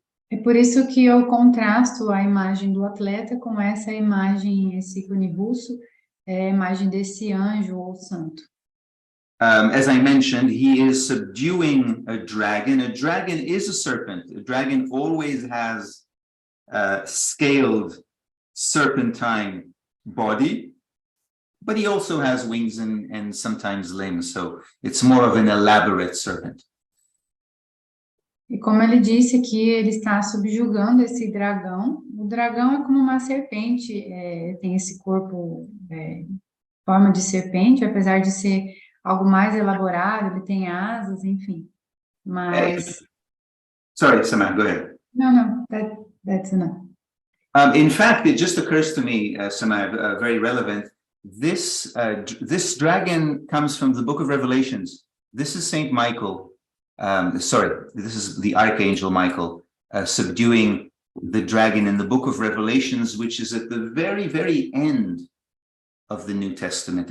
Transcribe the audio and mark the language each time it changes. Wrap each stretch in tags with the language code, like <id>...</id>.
<pt>É por isso que eu contrasto a imagem do atleta com essa imagem, esse ícone russo, a imagem desse anjo ou santo.</pt> <en>As I mentioned, he is subduing a dragon. A dragon is a serpent. A dragon always has a scaled serpentine body, but he also has wings and sometimes limbs, so it's more of an elaborate serpent.</en> <pt>E como ele disse que ele está subjugando esse dragão, o dragão é como uma serpente, tem esse corpo, forma de serpente, apesar de ser algo mais elaborado, ele tem asas, enfim, mas...</pt> <en>Sorry, Samantha, go ahead. No, that's enough. In fact, it just occurs to me, Samantha, very relevant, this dragon comes from the book of Revelations. This is Saint Michael. This is the Archangel Michael subduing the dragon in the book of Revelations, which is at the very, very end of the New Testament.</en>